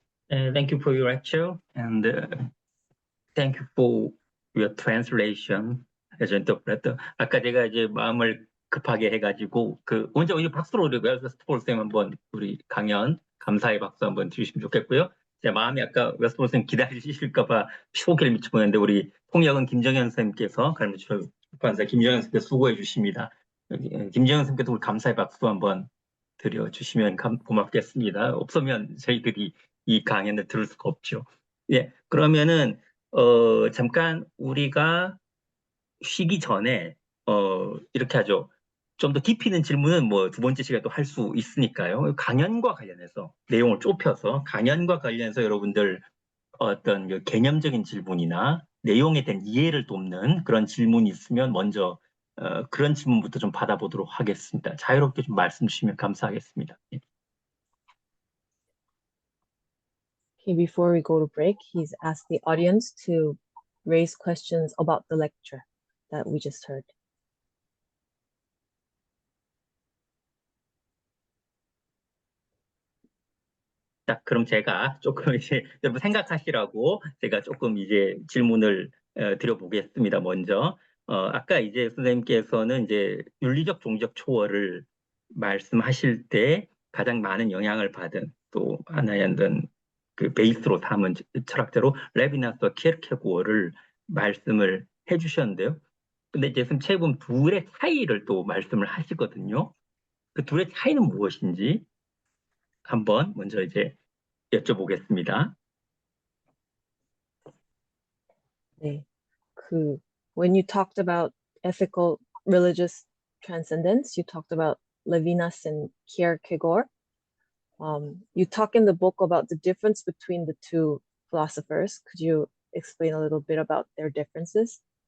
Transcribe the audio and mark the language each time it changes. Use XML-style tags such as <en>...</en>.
<en>Thank you for your lecture and thank you for your translation.</en> <ko>아까 제가 이제 마음을 급하게 해가지고 먼저 박수로 우리 웨스트폴 쌤 한번 우리 강연 감사의 박수 한번 주시면 좋겠고요. 제 마음이 아까 웨스트폴 쌤 기다리실까봐 피고기를 미쳐보는데 우리 통역은 김정현 쌤께서 출판사 김정현 쌤께서 수고해 주십니다. 김정현 쌤께도 우리 감사의 박수 한번 드려주시면 고맙겠습니다. 없으면 저희들이 이 강연을 들을 수가 없죠. 예, 그러면은 잠깐 우리가 쉬기 전에 이렇게 하죠. 좀 더 깊이 있는 질문은 뭐 두 번째 시간에 또 할 수 있으니까요. 강연과 관련해서 내용을 좁혀서 강연과 관련해서 여러분들 어떤 개념적인 질문이나 내용에 대한 이해를 돕는 그런 질문이 있으면 먼저 그런 질문부터 좀 받아보도록 하겠습니다. 자유롭게 좀 말씀 주시면 감사하겠습니다.</ko> <en>Okay, before we go to break, he's asked the audience to raise questions about the lecture that we just heard.</en> <ko>자, 그럼 제가 조금 이제 여러분 생각하시라고 제가 조금 이제 질문을 드려보겠습니다. 먼저 아까 이제 선생님께서는 이제 윤리적 종적 초월을 말씀하실 때 가장 많은 영향을 받은 또 하나의 어떤 그 베이스로 삼은 철학자로 레비나스와 키에르케고어를 말씀을 해주셨는데요. 근데 이제 선생님 책에 보면 둘의 차이를 또 말씀을 하시거든요. 그 둘의 차이는 무엇인지 한번 먼저 이제 여쭤보겠습니다.</ko> <en>네, when you talked about ethical religious transcendence, you talked about Levinas and Kierkegaard. You talk in the book about the difference between the two philosophers. Could you explain a little bit about their differences?</en>